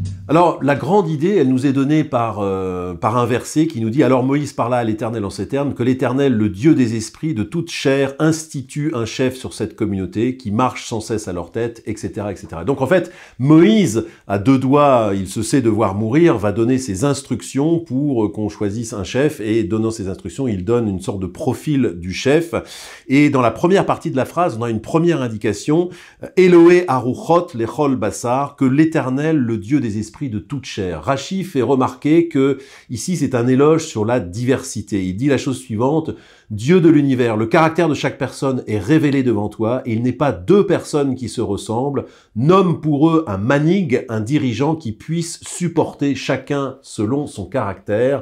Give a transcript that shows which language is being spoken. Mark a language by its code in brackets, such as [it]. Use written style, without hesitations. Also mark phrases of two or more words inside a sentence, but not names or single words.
[fr] Alors, la grande idée, elle nous est donnée par un verset qui nous dit « Alors Moïse parla à l'Éternel en ces termes, que l'Éternel, le Dieu des esprits, de toute chair, institue un chef sur cette communauté, qui marche sans cesse à leur tête, etc. etc. » Donc en fait, Moïse, à deux doigts, il se sait devoir mourir, va donner ses instructions pour qu'on choisisse un chef, et donnant ses instructions, il donne une sorte de profil du chef. Et dans la première partie de la phrase, on a une première indication, « [he] אלוהי הרוחות לכל בשר [fr] » que l'Éternel, le Dieu des esprits, de toute chair. Rachi fait remarquer que ici c'est un éloge sur la diversité. Il dit la chose suivante: Dieu de l'univers, le caractère de chaque personne est révélé devant toi, et il n'est pas deux personnes qui se ressemblent. Nomme pour eux un manig, un dirigeant qui puisse supporter chacun selon son caractère.